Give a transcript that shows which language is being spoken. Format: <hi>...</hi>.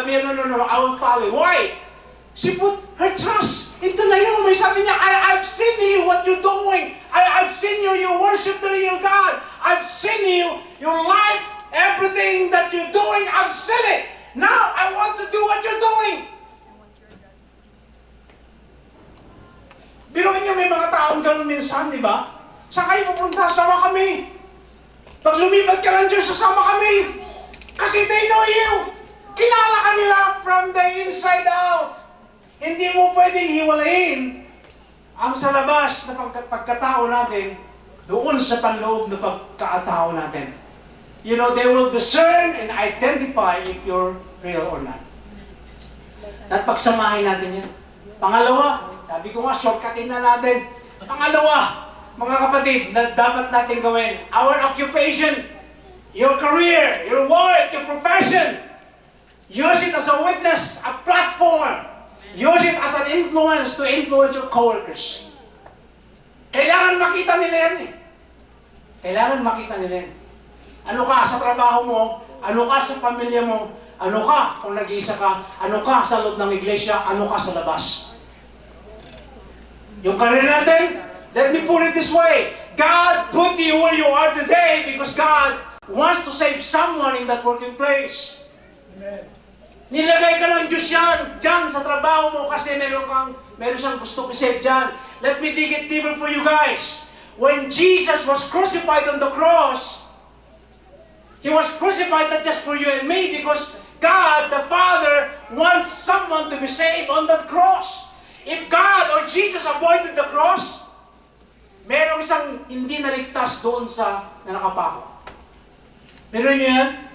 <en>Sabi niya, no, I will follow. Why? She put her trust into Naomi. Sabi niya, I've seen you, what you're doing. I've seen you, you worship the real God. I've seen you, your life, everything that you're doing, I've seen it. Now, I want to do what you're doing.</en> <tl>Biruin niyo, may mga taong ganun minsan, di ba? Saan kayo pupunta? Sama kami. Pag lumipat ka lang dyan, sasama kami. Kasi they know you. Kilala ka nila from the inside out. Hindi mo pwedeng hiwalayin ang sa labas na pagkatao natin doon sa panloob na pagkatao natin.</tl> <en>You know, they will discern and identify if you're real or not.</en> <tl>At pagsamahin natin yan. Pangalawa, sabi ko nga, shortcutin na natin.</tl> <en>Pangalawa, mga kapatid, na dapat natin gawin, our occupation, your career, your work, your profession, use it as a witness, a platform. Use it as an influence to influence your coworkers.</en> <tl>Kailangan makita nila yan eh. Kailangan makita nila yan. Ano ka sa trabaho mo, ano ka sa pamilya mo, ano ka kung nag-iisa ka, ano ka sa loob ng iglesia, ano ka sa labas.</tl> <en>Yung career natin, let me put it this way. God put you where you are today because God wants to save someone in that working place. Amen.</en> <tl>Nilagay ka ng Diyos yan, dyan sa trabaho mo kasi meron siyang gusto i-save dyan.</tl> <en>Let me dig it deeper for you guys. When Jesus was crucified on the cross, He was crucified not just for you and me because God, the Father, wants someone to be saved on that cross.</en> <tl>If God or Jesus avoided the cross, meron isang hindi naligtas doon sa nakapako. Meron niyo yan?</tl>